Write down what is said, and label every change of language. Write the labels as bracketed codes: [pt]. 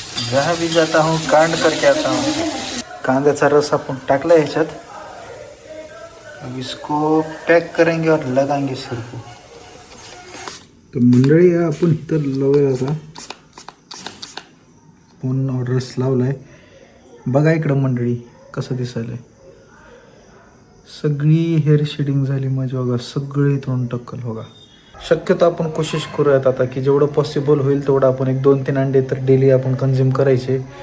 [hi] जहाँ भी जाता हूँ कांड करके आता हूँ. [mr] कांद्याचा रस आपण टाकला ह्याच्यात. [hi] अब इसको पैक करेंगे और लगाएंगे सिर को. [mr] तो मंडळी आपण इथं लावूया आता. पूर्ण रस लावलाय. बघा इकडं मंडळी कसं दिसायलंय. सगळी हेअर शेडिंग झाली माझी बघा. सगळे इथून टक्कल बघा. शक्यतो आपण कोशिश करूयात आता की जेवढं पॉसिबल होईल तेवढं आपण 1-2-3 अंडे तर डेली आपण कंझ्युम करायचे.